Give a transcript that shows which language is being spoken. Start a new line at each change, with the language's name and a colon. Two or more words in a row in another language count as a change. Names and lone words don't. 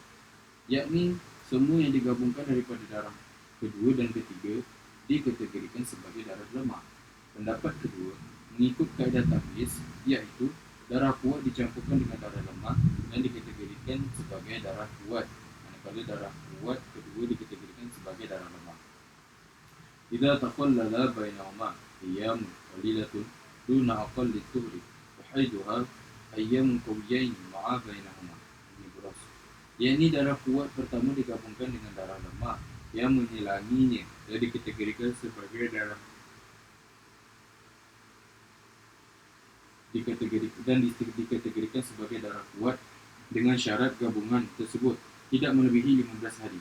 Malay: Yakni semua yang digabungkan daripada darah kedua dan ketiga dikategorikan sebagai darah lemah. Pendapat kedua, mengikut kaedah tamyiz, iaitu darah kuat dicampurkan dengan darah lemah dan dikategorikan sebagai darah kuat, manakala darah kuat kedua dikategorikan sebagai darah lemah.
Arabic: إذا تخلل بينهما أيام قليلة دون أقل طهر وحيضها أيام قويين مع بينهما نبراس.
Malay: Yakni darah kuat pertama digabungkan dengan darah lemah yang menyelanginya dan dikategorikan sebagai darah dikategorikan sebagai darah kuat dengan syarat gabungan tersebut tidak melebihi 15 hari.